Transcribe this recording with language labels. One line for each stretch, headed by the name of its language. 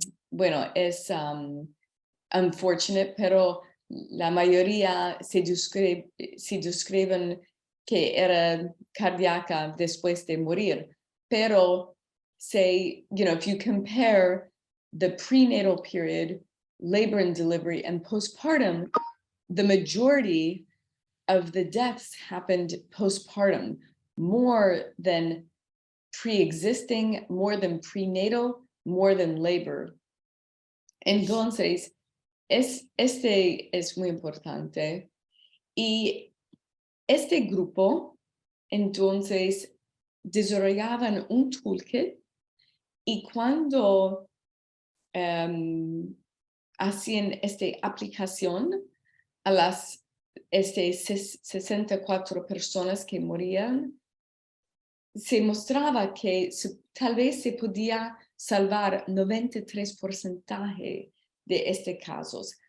Spanish: Bueno, es unfortunate, pero la mayoría se describen que era cardíaca después de morir.
English: Pero if you compare the prenatal period, labor and delivery, and postpartum, the majority of the deaths happened postpartum, more than pre-existing, more than prenatal, more than labor.
Spanish: Entonces, este es muy importante. Y este grupo, entonces, desarrollaban un toolkit y cuando hacían esta aplicación a las 64 personas que morían, se mostraba que tal vez se podía salvar 93% de casos.